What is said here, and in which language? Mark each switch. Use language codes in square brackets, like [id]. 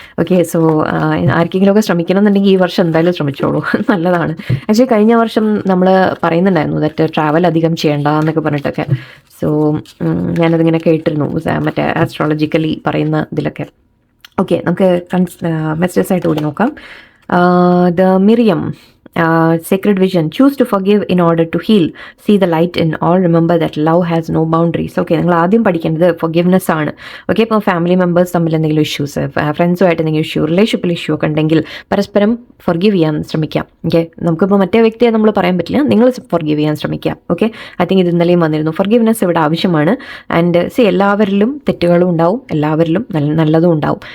[ml] Okay, so ആർക്കെങ്കിലുമൊക്കെ ശ്രമിക്കണം എന്നുണ്ടെങ്കിൽ ഈ വർഷം എന്തായാലും ശ്രമിച്ചോളൂ, നല്ലതാണ്. ആക്ച്വലി കഴിഞ്ഞ വർഷം നമ്മൾ പറയുന്നുണ്ടായിരുന്നു ദറ്റ് ട്രാവൽ അധികം ചെയ്യേണ്ട എന്നൊക്കെ പറഞ്ഞിട്ടൊക്കെ. സോ ഞാനതിങ്ങനെ കേട്ടിരുന്നു, മറ്റേ ആസ്ട്രോളജിക്കലി പറയുന്ന ഇതിലൊക്കെ. ഓക്കെ, നമുക്ക് മെസ്സേജസ് ആയിട്ട് കൂടി നോക്കാം. [en] The Miriam, sacred vision, choose to forgive in order to heal, see the light in all, remember that love has no boundaries. [ml] Okay, നിങ്ങൾ ആദ്യം പഠിക്കേണ്ടത് forgiveness ആണ്. ഓക്കെ, ഇപ്പോൾ ഫാമിലി മെമ്പേഴ്സ് തമ്മിൽ എന്തെങ്കിലും ഇഷ്യൂസ്, ഫ്രണ്ട്സുമായിട്ട് എന്തെങ്കിലും ഇഷ്യൂ, റിലേഷൻഷിപ്പിൽ ഇഷ്യൂ ഒക്കെ ഉണ്ടെങ്കിൽ പരസ്പരം forgive ചെയ്യാൻ ശ്രമിക്കാം. ഓക്കെ, നമുക്കിപ്പോൾ മറ്റേ വ്യക്തിയെ നമ്മൾ പറയാൻ പറ്റില്ല, നിങ്ങൾ forgive ചെയ്യാൻ ശ്രമിക്കാം. ഓക്കെ, ഐ തിങ്ക് ഇത് ഇന്നലെയും വന്നിരുന്നു. forgiveness ഇവിടെ ആവശ്യമാണ്. ആൻഡ് എല്ലാവരിലും തെറ്റുകളും ഉണ്ടാവും, എല്ലാവരിലും നല്ലതും ഉണ്ടാവും.